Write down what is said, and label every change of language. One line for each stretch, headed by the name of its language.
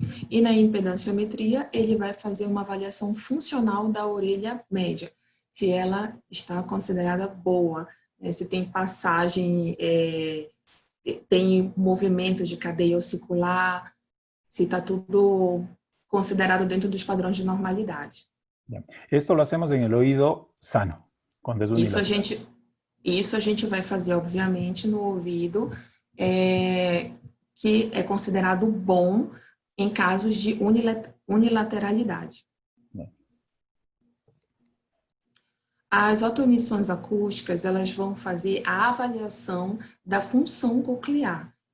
Portuguese: E na impedanciometria, ele vai fazer uma avaliação funcional da orelha média, se ela está considerada boa, né, se tem passagem, tem movimento de cadeia ossicular, se está tudo considerado dentro dos padrões de normalidade.
Spanish: Esto lo hacemos en el oído sano, cuando es unilateral.
Portuguese: Isso a gente vai fazer, obviamente, no ouvido, que é considerado bom em casos de unilateralidade. As otoemissões acústicas, elas vão fazer a avaliação da função coclear.